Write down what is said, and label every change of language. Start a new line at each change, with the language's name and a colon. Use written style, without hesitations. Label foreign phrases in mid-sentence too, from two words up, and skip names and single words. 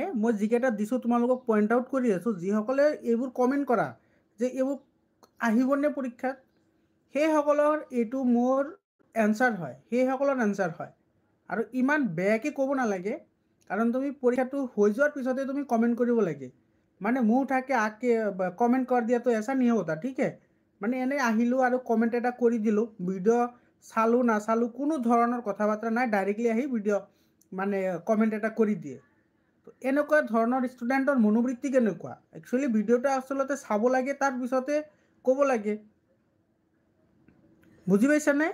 Assamese: মই যিকেইটা দিছোঁ তোমালোকক পইণ্ট আউট কৰি আছোঁ। যিসকলে এইবোৰ কমেণ্ট কৰা যে এইবোৰ আহিবনে পৰীক্ষাত, সেইসকলৰ এইটো মোৰ এনচাৰ হয়, সেইসকলৰ এনচাৰ হয়। আৰু ইমান বেয়াকৈ ক'ব নালাগে, কাৰণ তুমি পৰীক্ষাটো হৈ যোৱাৰ পিছতে তুমি কমেণ্ট কৰিব লাগে। মানে
Hindi: मुँह उठाके आगे কমেণ্ট कर दिया तो ऐसा नहीं होता, ठीक है।
Assamese: মানে এনেই আহিলোঁ আৰু কমেণ্ট এটা কৰি দিলোঁ, ভিডিঅ' চালোঁ নাচালোঁ কোনো ধৰণৰ কথা বাৰ্তা নাই, ডাইৰেক্টলি আহি ভিডিঅ' মানে কমেণ্ট এটা কৰি দিয়ে। তো এনেকুৱা ধৰণৰ ষ্টুডেণ্টৰ মনোবৃত্তি কেনেকুৱা। একচুৱেলি ভিডিঅ'টা আচলতে চাব লাগে, তাৰপিছতে ক'ব লাগে, বুজি পাইছানে।